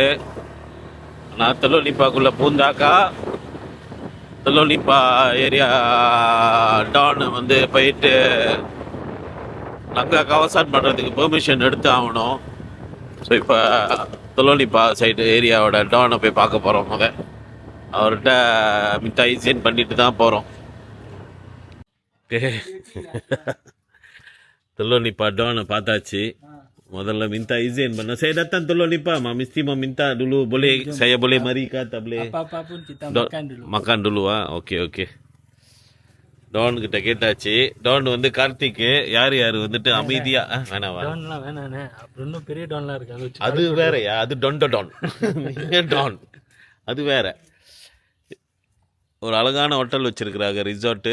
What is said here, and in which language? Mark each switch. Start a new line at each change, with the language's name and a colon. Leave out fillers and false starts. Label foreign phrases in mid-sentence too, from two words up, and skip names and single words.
Tamil: நான் துளோனிப்பாக்குள்ளே பூந்தாக்கா துளோனிப்பா ஏரியா டான் வந்து போயிட்டு நாங்கள் கவசான் பண்ணுறதுக்கு பெர்மிஷன் எடுத்து ஆகணும். ஸோ இப்போ துளோனிப்பா சைடு ஏரியாவோட டானை போய் பார்க்க போகிறோம். அவர்கிட்ட மிட்டாய் சென்ட் பண்ணிட்டு தான் போகிறோம். துளோனிப்பா டானை பார்த்தாச்சு.
Malay: முதல்ல minta izin mana saya datang tolong ni Pak, mesti mau minta dulu boleh saya boleh mari ke tak boleh apa-apa pun kita makan dulu okey
Tamil: டான் கிட்ட கேட்டாச்சு. டான் வந்து கார்த்திக் யார் வந்துட்டு அமைதியா வேணாவா டான்லாம் வேணானே. அப்புறம் இன்னும் பெரிய டான்லாம் இருக்காங்க. அது வேறயா? அது டான் டான் அது வேற. ஒரு அழகான ஹோட்டல் வச்சிருக்கிறாங்க ரிசார்ட்டு.